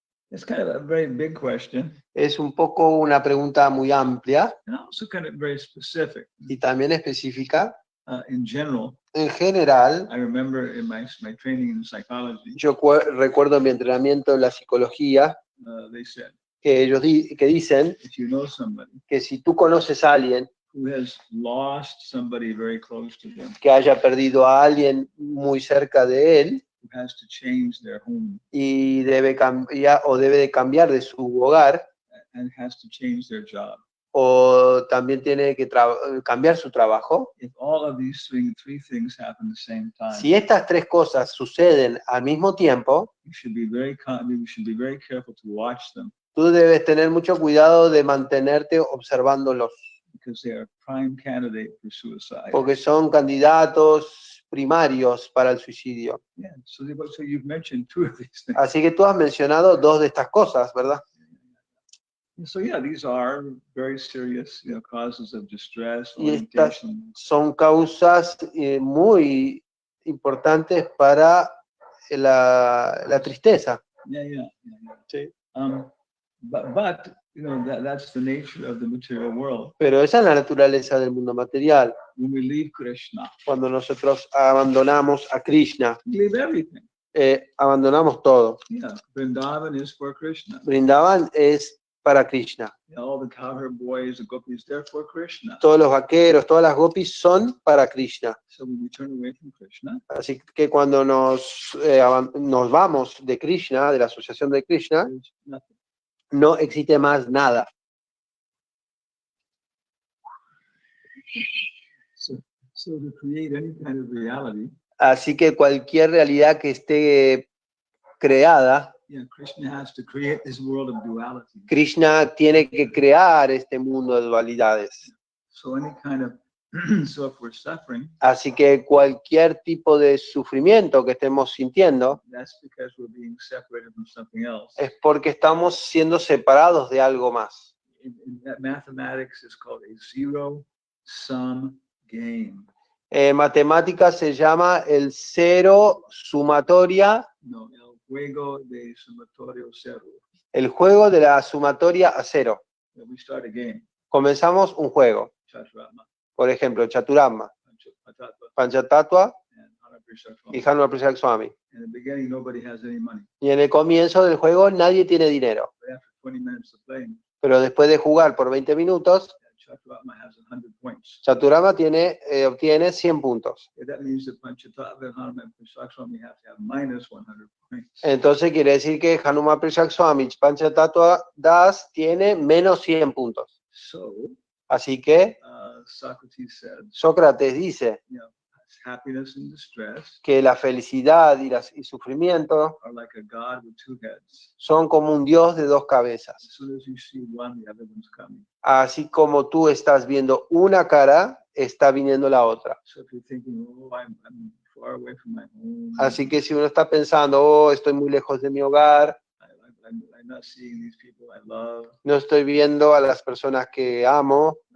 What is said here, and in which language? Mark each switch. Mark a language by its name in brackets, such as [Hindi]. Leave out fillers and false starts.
[English] It's kind of a very big question. [Spanish] Es un poco una pregunta muy amplia [English] And also kind of very specific. [Spanish] y también específica. [English] In general, [Spanish] En general, [English] I remember in my training in psychology, [Spanish] yo recuerdo mi entrenamiento en la psicología [English] they said, [Spanish] que ellos que dicen [English] if you know somebody [Spanish] que si tú conoces a alguien [English] who has lost somebody very close to them, [Spanish] que haya perdido a alguien muy cerca de él [English] who has to change their home [Spanish] y debe cambiar o debe de cambiar de su hogar, [English] and has to change their job, [Spanish] o también tiene que cambiar su trabajo. [English] if all of these three things happen at the same time, [Spanish] Si estas tres cosas suceden al mismo tiempo, [English] we should be very careful to watch them, [Spanish] tú debes tener mucho cuidado de mantenerte observándolos, [English] because they are prime candidate for suicide. [Spanish] porque son candidatos primarios para el suicidio. [English] Yeah, so you've mentioned two of these things. [Spanish] Así que tú has mencionado dos de estas cosas, ¿verdad? [English] So yeah, these are very serious, causes of distress, [Spanish] Y estas [English] orientation. [Spanish] son causas muy importantes para la tristeza. [English] Yeah. [Spanish] Sí. [English] But that's the nature of the material world. [Spanish] Pero esa es la naturaleza del mundo material. [English] When we leave Krishna, [Spanish] Cuando nosotros abandonamos a Krishna, [English] we leave everything. [Spanish] abandonamos todo. [English] Yeah, Vrindavan is for Krishna. [Spanish] Vrindavan es para Krishna. [English] All the cowherd boys, the gopis, they're for Krishna. [Spanish] Todos los vaqueros, todas las gopis son para Krishna. [English] So when we turn away from Krishna, [Spanish] Así que cuando nos vamos de Krishna, de la asociación de Krishna, [English] there's nothing. [Spanish] no existe más nada. [English] So to create any kind of reality, [Spanish] Así que cualquier realidad que esté creada, [English] Krishna has to create this world of duality. [Spanish] Krishna tiene que crear este mundo de dualidades. [English] So any kind of so if we're suffering, [Spanish] Así que cualquier tipo de sufrimiento que estemos sintiendo [English] that's because we're being separated from something else. [Spanish] es porque estamos siendo separados de algo más. [English] In mathematics, it's called a zero-sum game. [Spanish] Matemáticas se llama el cero sumatoria, No, el juego de sumatorio cero. el juego de la sumatoria a cero. [English] We start a game. [Spanish] Comenzamos un juego, [English] Chaturama, [Spanish] por ejemplo, Chaturama, [English] Panchatattva, [Spanish] Panchatattva [English] Prashad [Spanish] y [English] Swami. [Spanish] Hanuman Prashad Swami. [English] In the beginning, nobody has any money. [Spanish] Y en el comienzo del juego nadie tiene dinero. [English] But after 20 minutes of playing, [Spanish] Pero después de jugar por 20 minutos, [English] Chaturama has 100 points. [Spanish] Chaturama obtiene 100 puntos. [English] That means that Panchatattva and Hanuman Prashad Swami have to have minus 100 points. [Spanish] Entonces quiere decir que Hanuman Prashad Swami Panchatattva Das tiene menos 100 puntos. [English] So, [Spanish] Así que [English] Socrates said, [Spanish] Sócrates dice [English] happiness and distress [Spanish] que la felicidad y sufrimiento [English] are like a god with two heads. [Spanish] son como un dios de dos cabezas. [English] As soon as you see one, the other one's coming. [Spanish] Así como tú estás viendo una cara, está viniendo la otra. [English] So if you're thinking, oh, I'm far away from my home. [Spanish] Así que si uno está pensando, oh, estoy muy lejos de mi hogar, [English] I'm not seeing these people I love. [Spanish] no estoy viendo a las personas que amo,